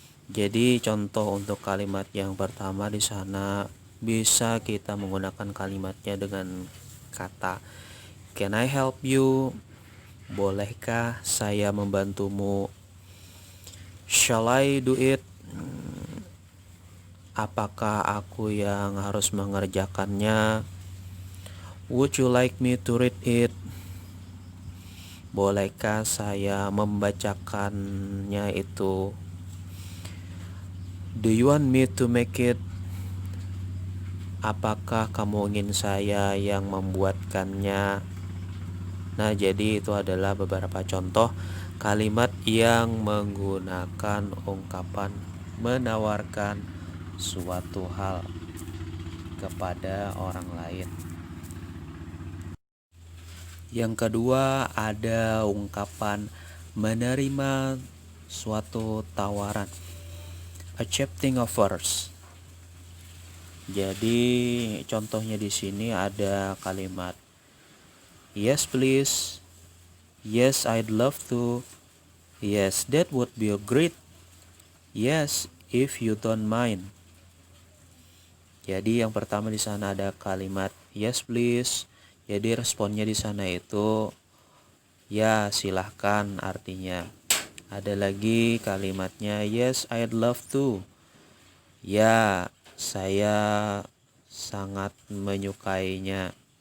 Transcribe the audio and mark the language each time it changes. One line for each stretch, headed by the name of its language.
Indonesian: Jadi contoh untuk kalimat yang pertama di sana bisa kita menggunakan kalimatnya dengan kata
English: can I help you?
Indonesian: Bolehkah saya membantumu?
English: Shall I do it?
Indonesian: Apakah aku yang harus mengerjakannya?
English: Would you like me to read it?
Indonesian: Bolehkah saya membacakannya itu?
English: Do you want me to make it?
Indonesian: Apakah kamu ingin saya yang membuatkannya? Nah, jadi itu adalah beberapa contoh kalimat yang menggunakan ungkapan menawarkan suatu hal kepada orang lain. Yang kedua, ada ungkapan menerima suatu tawaran, accepting offers. Jadi contohnya di sini ada kalimat
English: yes please, yes I'd love to, yes that would be great, yes if you don't mind.
Indonesian: Jadi yang pertama di sana ada kalimat
English: yes please.
Indonesian: Jadi responnya di sana itu ya silahkan artinya. Ada lagi kalimatnya
English: yes I'd love to.
Indonesian: Ya, saya sangat menyukainya.